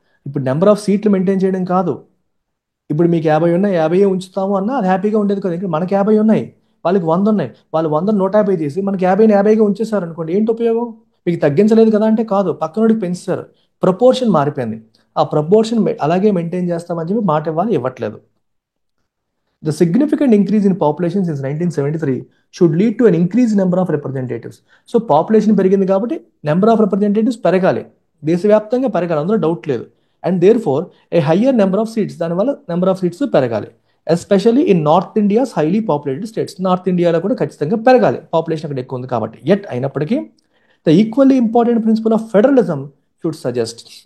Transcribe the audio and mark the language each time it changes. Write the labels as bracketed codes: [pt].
[te] ఇప్పుడు number of సీట్లు maintain చేయడం కాదు. ఇప్పుడు మీకు 50 ఉన్నాయి, 50 ఉంచుతాము అన్నా అది హ్యాపీగా ఉండేది కదా. ఇక్కడ మనకి 50 ఉన్నాయి, వాళ్ళకి 100 ఉన్నాయి. వాళ్ళు 100 150 చేసి మనకి 50ని 50గా ఉంచేశారు అనుకోండి, ఏంటి ఉపయోగం? మీకు తగ్గించలేదు కదా అంటే కాదు, పక్కనోడికి పెంచారు. ప్రపోర్షన్ మారిపోయింది. ఆ ప్రపోర్షన్ అలాగే మెయింటైన్ చేస్తామని చెప్పి మాట ఇవ్వట్లేదు. [en] The significant increase in population since 1973 should lead to an increased number of representatives. [te] So population పెరిగింది కాబట్టి నెంబర్ ఆఫ్ రిప్రజెంటేటివ్స్ పెరగాలి, దేశవ్యాప్తంగా పెరగాలి, అందులో డౌట్ లేదు. [en] and therefore a higher number of seats, [te] దానివల్ల నెంబర్ ఆఫ్ సీట్స్ పెరగాలి. [en] Especially in north India's highly populated states. [te] North ఇండియాలో కూడా ఖచ్చితంగా పెరగాలి, పాపులేషన్ అక్కడ ఎక్కువ ఉంది కాబట్టి. [en] at [te] అయినప్పటికీ [en] The equally important principle of federalism should suggest.